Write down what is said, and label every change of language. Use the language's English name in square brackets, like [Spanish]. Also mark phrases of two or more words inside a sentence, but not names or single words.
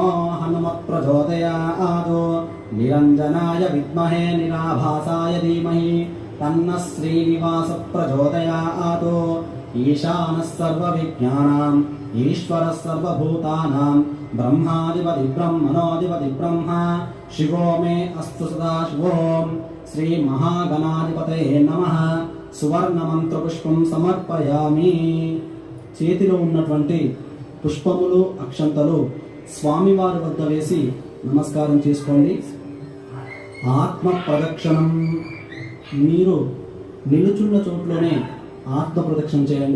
[Sanskrit] हनुमत् प्रचोदयात् निरञ्जनाय विद्महे निराभासाय धीमहि तन्नः श्रीनिवास प्रचोदयात् ईशानः सर्वविज्ञानाम् ईश्वरः सर्वभूतानां ब्रह्माधिपति ब्रह्मणोऽधिपति ब्रह्मा शिवो मे अस्तु सदा शिवो श्री महागणाधिपतये नमः సువర్ణమంత్రపుష్పం సమర్పయామి. [Telugu] చేతిలో ఉన్నటువంటి పుష్పములు అక్షంతలు స్వామివారి వద్ద వేసి నమస్కారం చేసుకోండి. ఆత్మ ప్రదక్షిణం, మీరు నిలుచున్న చోట్లోనే ఆత్మ ప్రదక్షిణ చేయండి.